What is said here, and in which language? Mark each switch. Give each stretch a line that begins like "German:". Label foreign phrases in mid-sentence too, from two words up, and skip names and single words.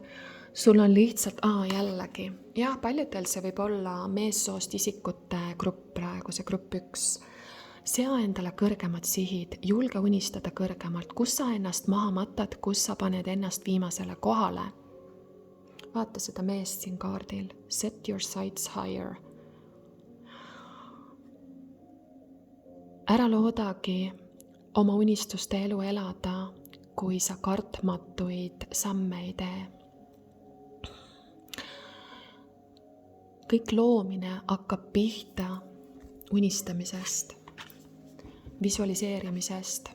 Estonian: Sul on lihtsalt, jällegi, jah, paljudel see võib olla meessoost isikute grupp praegu, see grupp 1. Sea endale kõrgemad sihid, julge unistada kõrgemalt, kus sa ennast maha matad, kus sa paned ennast viimasele kohale. Vaata seda meest siin kaardil,
English: set your sights higher.
Estonian: Ära loodagi oma unistuste elu elada, kui sa kartmatuid samme ei tee. Kõik loomine hakkab pihta unistamisest, visualiseerimisest.